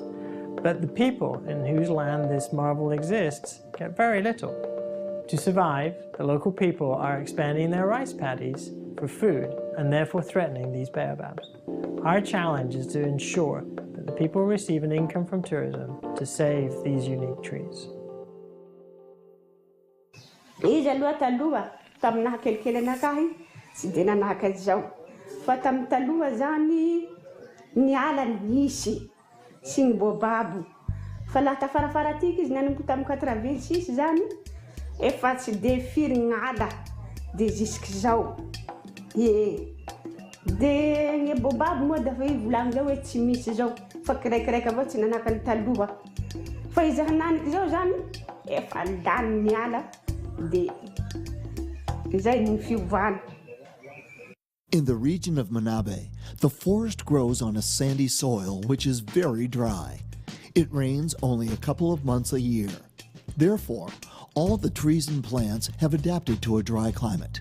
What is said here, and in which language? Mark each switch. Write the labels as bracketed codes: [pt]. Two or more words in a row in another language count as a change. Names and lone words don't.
[en] But the people in whose land this marvel exists get very little. To survive, the local people are expanding their rice paddies for food and therefore threatening these baobabs. Our challenge is to ensure that the people receive an income from tourism to save these unique trees. [mg] Izy aloha taloha taminaha kelikely anakahy tsy dia nanahaka izao. Fa tamin'ny taloha zany ny ala nisy sy ny baobab. Fa laha tafarafara atika izy nanomboka tamin'ny 86 zany efa tsy dia firy ny ala dia jusqu'izao. Dia ny baobab moa dia volagny zao hoe tsy misy zao fa kiraikiraika avao tsy nanahaka ny taloha. Fa izy hananiky zao zany efa lany ny ala. [en] In the region of Manabe, the forest grows on a sandy soil which is very dry. It rains only a couple of months a year. Therefore, all the trees and plants have adapted to a dry climate.